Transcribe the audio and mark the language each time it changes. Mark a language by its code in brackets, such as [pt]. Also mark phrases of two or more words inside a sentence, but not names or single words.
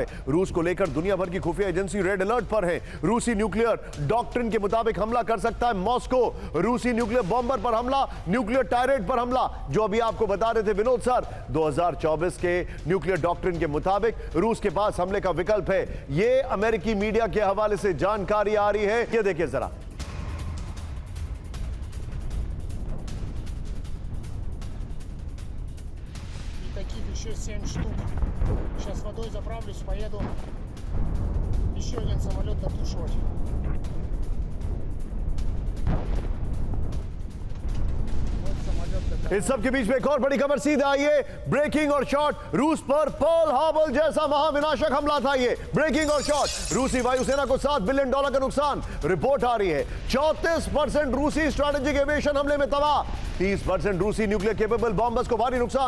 [hi] रूस को लेकर दुनिया भर की खुफिया एजेंसी रेड अलर्ट पर है। रूसी [en] nuclear doctrine [hi] के मुताबिक हमला कर सकता है मॉस्को। रूसी [en] nuclear bomber [hi] पर हमला, [en] nuclear triad [hi] पर हमला, जो अभी आपको बता रहे थे विनोद सर, 2024 के [en] nuclear doctrine [hi] के मुताबिक रूस के पास हमले का विकल्प है। ये अमेरिकी मीडिया के हवाले से जानकारी आ रही है, ये देखिए जरा। [ru] И таких еще 7 штук. Сейчас водой заправлюсь, поеду еще один самолет дотушивать. Вот самолет готов. [hi] इस सब के बीच में एक और बड़ी खबर सीधे आई है, ब्रेकिंग और शॉट, रूस पर पर्ल हार्बर जैसा महाविनाशक हमला था। ये ब्रेकिंग और शॉट, रूसी वायुसेना को $7 बिलियन का नुकसान। रिपोर्ट आ रही है 34% रूसी [en] strategic aviation [hi] हमले में तबाह, 30% रूसी [en] nuclear capable bombers [hi] को भारी नुकसान।